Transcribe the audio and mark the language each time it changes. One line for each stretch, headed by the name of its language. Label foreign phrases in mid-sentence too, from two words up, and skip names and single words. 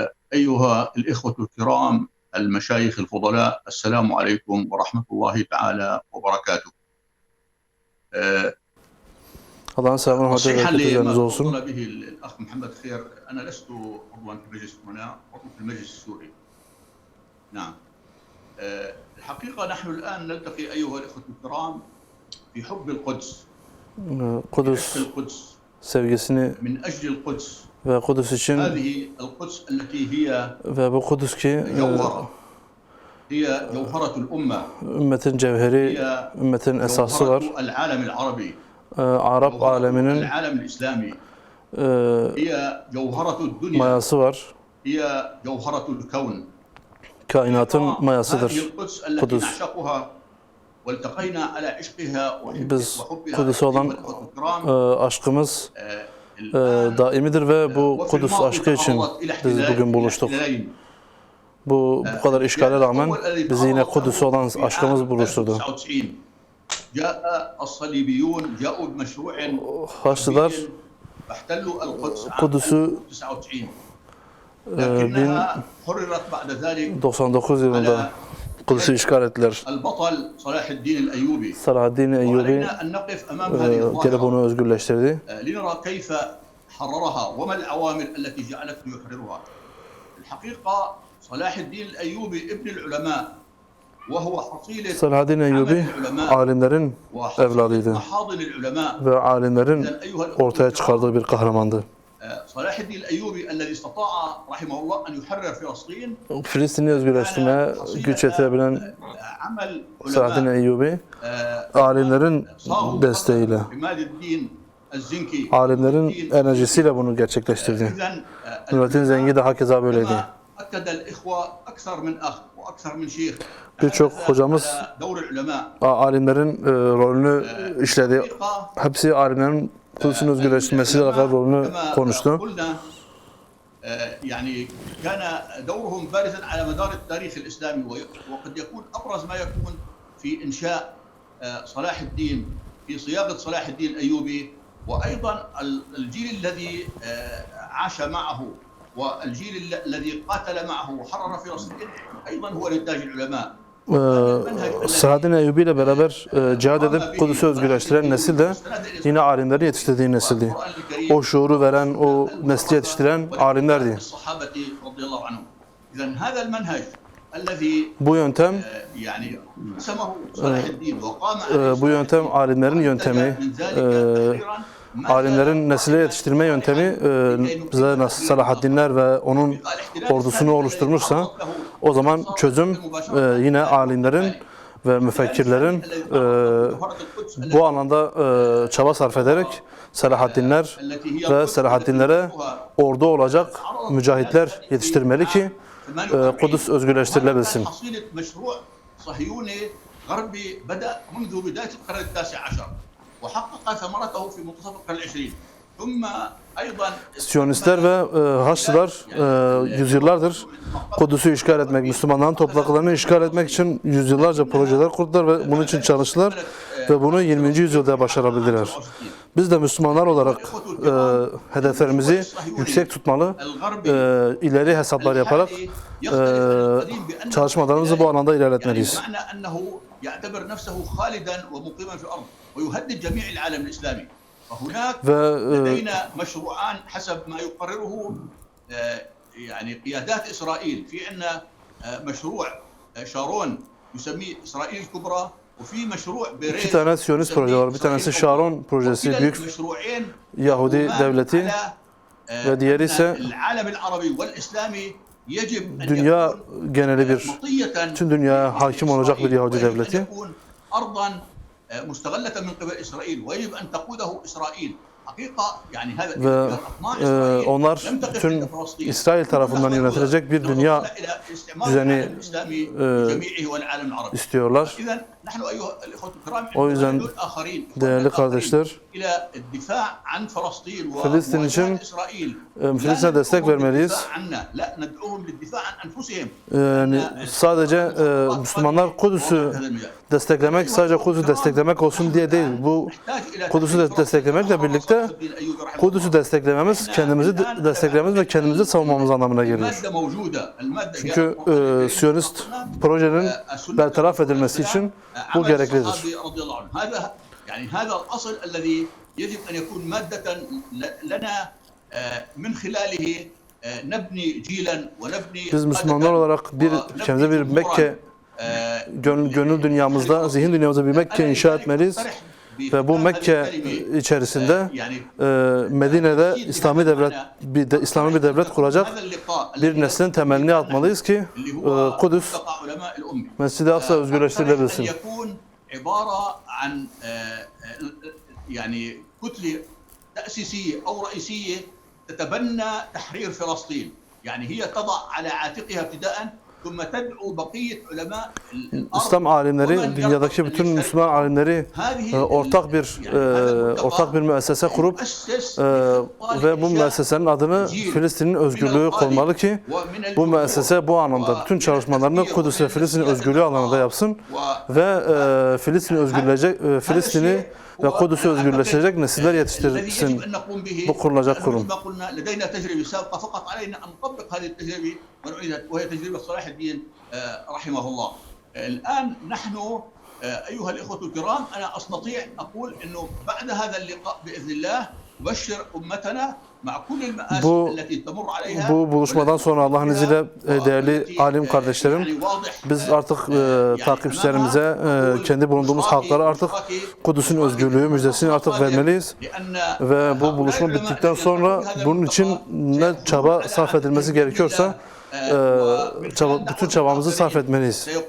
Arabic: أيها الإخوة الكرام المشايخ الفضلاء، السلام عليكم ورحمة الله تعالى وبركاته.
Turkish: Allah'ın selamı ve
Arabic: تصحيحا
Turkish: bereketi üzerinize
Arabic: لما
Turkish: olsun.
Arabic: تفضل به الأخ محمد خير، أنا لست عضوا في مجلس الأمناء، عضو في المجلس السوري. نعم. الحقيقة نحن الآن نلتقي أيها الإخوة الكرام في حب القدس. Kudüs القدس
Turkish: sevgisini
Arabic: من أجل القدس.
Turkish: ve Kudüs için
Arabic: هذه القدس التي هي
Turkish: ve bu Kudüs ki
Arabic: جوهرة، هي جوهرة الأمة،
Turkish: ümmetin cevheri, ümmetin esası var.
Arabic: جوهرة العالم العربي، Arap جوهرة
Turkish: aleminin
Arabic: العالم الإسلامي، هي جوهرة الدنيا،
Turkish: mayası var.
Arabic: هي جوهرة الكون. Kainatın هذه
Turkish: mayasıdır.
Arabic: القدس التي Kudüs. نعشقها والتقينا على عشقها Biz وحبها
Turkish: Kudüs'e olan
Arabic: أيها الإخوة الكرام. aşkımız الآن
Turkish: daimidir ve bu
Arabic: وفي Kudüs الماضي
Turkish: aşkı için
Arabic: تعرضت إلى biz احتلال
Turkish: bugün buluştuk.
Arabic: احتلالين.
Turkish: Bu kadar işgale rağmen bizi yine Kudüs'e olan aşkımız buluşturdu.
Arabic: 1999 جاء الصليبيون جاءوا بمشروع Haçlılar واحتلوا القدس عام Kudüs'ü 1999 لكنها حررت بعد ذلك
Turkish: 99 yılında Kudüs'ü işgal ettiler.
Arabic: البطل صلاح الدين الأيوبي. Salahaddin Eyyubi وعلينا أن نقف أمام هذه gelip الظاهرة
Turkish: onu özgürleştirdi.
Arabic: لنرى كيف حررها وما العوامل التي جعلته يحررها. الحقيقة صلاح الدين الأيوبي ابن العلماء وهو حصيلة
Turkish: Salahaddin Eyyubi alimlerin evladıydı
Arabic: محاضن العلماء.
Turkish: ve alimlerin ortaya çıkardığı bir kahramandı.
Arabic: صلاح الدين الأيوبي الذي استطاع رحمه الله أن يحرر فلسطين
Turkish: Filistin'i özgürleştirmeye güç yetirebilen
Arabic: عمل Salahaddin علماء
Turkish: Eyyubi alimlerin desteğiyle,
Arabic: عماد الدين الزنكي.
Turkish: alimlerin enerjisiyle bunu gerçekleştirdi.
Arabic: إذن
Turkish: Nurettin Zengi de hakeza böyleydi.
Arabic: كما أكد الإخوة أكثر من أخ وأكثر من شيخ
Turkish: Birçok hocamız
Arabic: على دور العلماء.
Turkish: alimlerin rolünü işledi. Hepsi alimlerin Kudüs'ün özgürleştirmesiyle alakalı rolünü
Arabic: كما
Turkish: konuştu.
Arabic: قلنا يعني كان دورهم بارزا على مدار التاريخ الإسلامي، وقد يكون أبرز ما يكون في إنشاء صلاح الدين، في صياغة صلاح الدين الأيوبي، وأيضا الجيل الذي عاش معه والجيل الذي قاتل معه وحرر فلسطين أيضا هو نتاج العلماء.
Turkish: Salahaddin Eyyubi ile beraber cihad edip Kudüs'ü özgürleştiren nesil de yine alimlerin yetiştirdiği nesildi. O şuuru veren, o nesli yetiştiren alimlerdi.
Arabic: إذن هذا المنهج الذي
Turkish: Bu yöntem,
Arabic: يعني رسمه صلاح الدين وقام
Turkish: bu yöntem alimlerin yöntemi, alimlerin nesile yetiştirme yöntemi bize nasıl Salahaddinler ve onun ordusunu oluşturmuşsa o zaman çözüm yine alimlerin ve müfekkirlerin bu alanda çaba sarf ederek Salahaddinler ve Salahaddinlere ordu olacak mücahitler yetiştirmeli ki Kudüs özgürleştirilebilsin.
Arabic: منذ بداية القرن التاسع عشر وحقق ثمرته في منتصف القرن العشرين. ثم أيضا
Turkish: Siyonistler ve Haçlılar yüzyıllardır Kudüs'ü işgal etmek, Müslümanların topraklarını işgal etmek için yüzyıllarca projeler kurdular ve bunun için çalıştılar ve bunu 20. yüzyılda başarabildiler. Biz de Müslümanlar olarak hedeflerimizi yüksek tutmalı, ileri hesaplar yaparak çalışmalarımızı bu alanda ilerletmeliyiz.
Arabic: ve لدينا مشروعان حسب ما يقرره يعني قيادات إسرائيل. في عندنا مشروع شارون يسميه إسرائيل الكبرى وفي مشروع بيريت.
Turkish: İki tane Siyonist proje var. Bir tanesi Sharon projesi, Büyük Yahudi Devleti ve diğeri ise dünya geneli bir, tüm dünyaya hakim olacak bir Yahudi Devleti.
Arabic: مستغلة من قبل إسرائيل ويجب أن تقوده إسرائيل.
Turkish: Ve onlar tüm İsrail tarafından yönetilecek bir dünya düzeni istiyorlar.
Arabic: نحن أيها الإخوة الكرام
Turkish: O yüzden
Arabic: ندعو الآخرين
Turkish: değerli kardeşler,
Arabic: إلى الدفاع عن فلسطين
Turkish: Filistin için
Arabic: ومواجهة إسرائيل.
Turkish: Filistin'e destek vermeliyiz.
Arabic: لا ندعوهم للدفاع عن أنفسهم.
Turkish: Yani sadece Müslümanlar Kudüs'ü desteklemek, sadece Kudüs'ü desteklemek olsun diye değil. Bu Kudüs'ü desteklemekle birlikte Kudüs'ü desteklememiz, kendimizi desteklememiz ve kendimizi savunmamız anlamına geliyor. Çünkü Siyonist projenin bertaraf edilmesi için bu gereklidir.
Arabic: يعني هذا الأصل الذي يجب أن يكون مادة لنا من خلاله نبني جيلا ونبني.
Turkish: Biz Müslümanlar olarak kendimize bir Mekke, gönül dünyamızda, zihin dünyamızda bir Mekke inşa etmeliyiz. Ve bu Mekke içerisinde Medine'de İslami bir devlet kuracak bir neslin temelini atmalıyız ki Kudüs, Mescid-i Aksa özgürleştirilebilsin.
Arabic: عبارة عن يعني كتلة تأسيسية أو رئيسية تتبنى تحرير فلسطين. يعني هي تضع على عاتقها ابتداء ثم تدعو بقية علماء الأرض.
Turkish: İslam alimleri, dünyadaki bütün Müslüman alimleri ortak bir müessese kurup ve bu müessesenin adını Filistin'in özgürlüğü konmalı ki bu müessese bu anlamda bütün çalışmalarını Kudüs ve Filistin özgürlüğü alanında yapsın ve Filistin'i ve Kudüs'ü özgürleştirecek nesiller yetiştirsin bu kurulacak kurum.
Arabic: الآن نحن أيها الإخوة الكرام أنا أستطيع أقول إنه بعد هذا اللقاء بإذن الله نبشر أمتنا مع كل المآسي التي تمر عليها.
Turkish: Bu buluşmadan sonra Allah'ın izniyle değerli alim kardeşlerim, biz artık takipçilerimize kendi bulunduğumuz halklara artık Kudüs'ün özgürlüğü müjdesini artık vermeliyiz. Ve bu buluşma bittikten sonra bunun için ne çaba sarf edilmesi gerekiyorsa bütün çabamızı sarf etmeliyiz.